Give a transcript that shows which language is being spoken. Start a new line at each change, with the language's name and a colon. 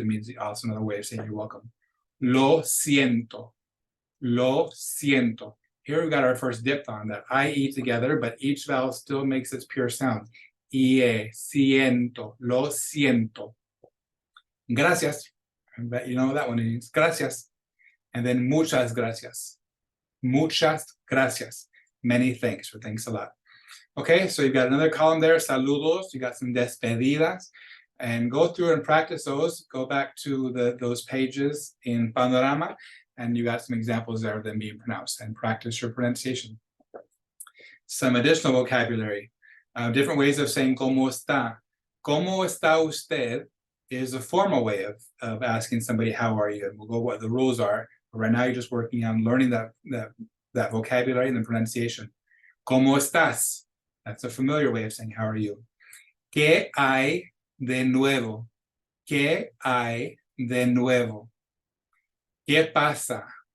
English: It means also another way of saying you're welcome.
Spanish: Lo siento. Lo siento.
English: Here we've got our first diphthong, that IE together, but each vowel still makes its pure sound.
Spanish: IE, siento, lo siento. Gracias.
English: I bet you know what that one means.
Spanish: Gracias.
English: And then
Spanish: muchas gracias. Muchas gracias.
English: Many thanks, or thanks a lot. Okay, so you've got another column there, saludos. You got some despedidas. And go through and practice those. Go back to those pages in Panorama, and you got some examples there of them being pronounced, and practice your pronunciation. Some additional vocabulary. Different ways of saying
Spanish: ¿cómo está? ¿Cómo está usted?
English: Is a formal way of asking somebody how are you, and we'll go what the rules are. But right now you're just working on learning that vocabulary and the pronunciation.
Spanish: ¿Cómo estás?
English: That's a familiar way of saying how are you.
Spanish: ¿Qué hay de nuevo? ¿Qué hay de nuevo? ¿Qué pasa?